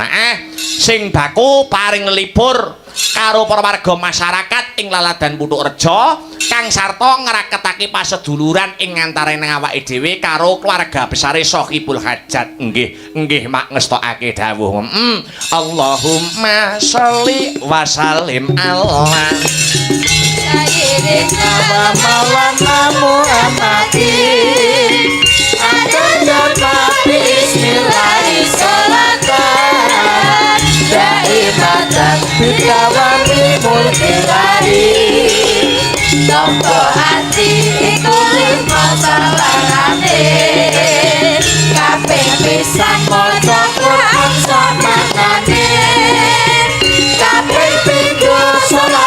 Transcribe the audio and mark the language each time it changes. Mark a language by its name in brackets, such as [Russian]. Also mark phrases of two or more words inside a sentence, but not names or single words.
[Javanese] Sing baku paring libur karo para warga masyarakat ing Laladan Putukrejo kang sarta ngraketake paseduluran ing antarane awake dhewe karo keluarga besare [Arabic] صاحب الحاجة. [Javanese] Nggih mak ngestokake dawuh. [Arabic] اللهم صل وسلم على سيدنا ومولانا محمد عدد بسم الله الرحمن الرحيم دائما بدوام ملك الله [Javanese] Tompo hati iku lima salahane kabeh bisa maca Quran samanane kabeh pindho salat